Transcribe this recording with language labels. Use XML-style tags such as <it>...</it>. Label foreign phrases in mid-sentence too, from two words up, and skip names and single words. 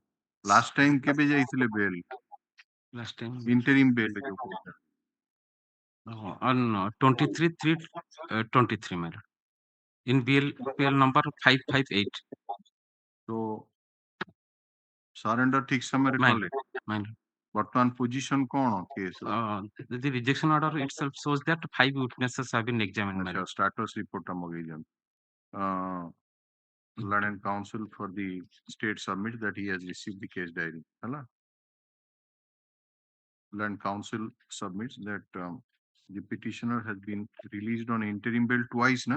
<en>Last time</en> <or>କେବେ ଯାଇଥିଲେ</or> <en>bail? Last time interim bail जो on 23/3/23, my lord. In BL number 558. So surrender</en> <or>ଠିକ ସମୟ ରେ କଲେ.</or> <en>My lord.</en> <or>वर्तमान position कौन case?</or> <en>The rejection order itself shows that 5 witnesses have been examined, my lord. Status report मगेजन. Learned Council for the state submits that he has received the case diary. है Learned Council submits that the petitioner has been released on interim bail twice, na?</en>